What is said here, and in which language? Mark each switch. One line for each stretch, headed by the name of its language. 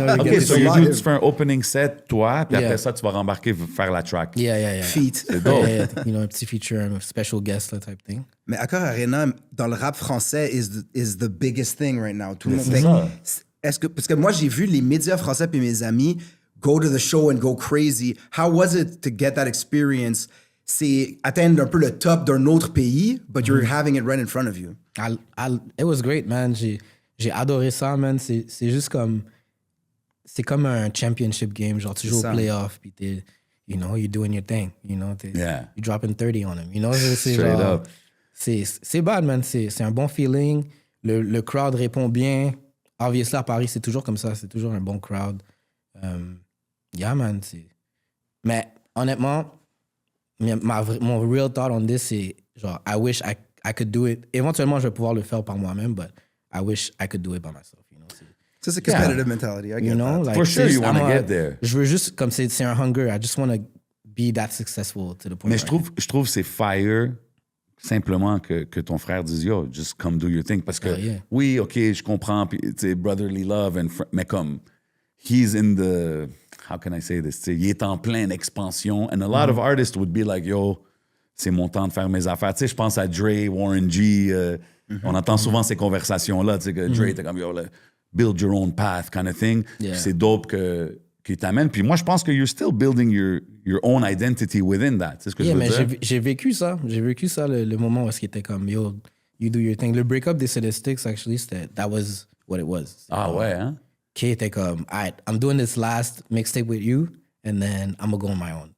French: OK, so tu fais un opening set, toi, puis après ça, tu vas rembarquer, faire la track.
English: Yeah. Feat.
French: C'est dope. Un petit feature, un special guest, là,
English: type thing.
French: Mais Accor Arena, dans le rap français,
English: is the biggest thing right now.
French: Tout le monde parce que moi, j'ai vu les médias français puis mes amis
English: go to the show and go crazy. How was it to get that experience?
French: C'est atteindre un peu le top d'un autre pays,
English: but you're having it right in front of you. It was great, man.
French: J'ai adoré ça, man. C'est juste comme... C'est comme un championship game. Genre, tu joues au playoff, puis t'es...
English: you're doing your thing. You're dropping 30 on them. Straight up.
French: C'est bad, man. C'est un bon feeling. Le crowd répond bien. Obviously, à Paris, c'est toujours comme ça. C'est toujours un bon crowd. Man. Mais honnêtement, mon
English: real thought on this,
French: c'est genre,
English: I wish I could do it.
French: Éventuellement, je vais pouvoir le faire par moi-même,
English: but I wish I could do it by myself. So it's a competitive mentality. I get that. Like, for sure, you want to get there.
French: Je veux juste, comme c'est un hunger,
English: I just want to be that successful to the point.
French: Mais je trouve c'est fire simplement que ton frère dise yo,
English: just come do your thing.
French: Parce que oui, OK, je comprends, puis tu sais, brotherly love, mais comme
English: he's in the, how can I say this?
French: Tu sais, il est en pleine expansion,
English: and a lot of artists would be like, yo,
French: c'est mon temps de faire mes affaires. Tu sais, je pense à Dre, Warren G. On entend souvent ces conversations-là, tu sais, que Dre était comme yo,
English: build your own path kind of thing.
French: Yeah. C'est dope qu'il t'amène. Puis moi, je pense que
English: you're still building your own identity within that.
French: C'est ce que je veux dire. J'ai vécu ça. J'ai vécu ça le moment où il était comme, yo,
English: you do your thing.
French: Le break-up des Celestics,
English: actually, that was what it was.
French: Ah ouais, hein? Qui était comme,
English: all right, I'm doing this last mixtape with you, and then I'm gonna go on my own.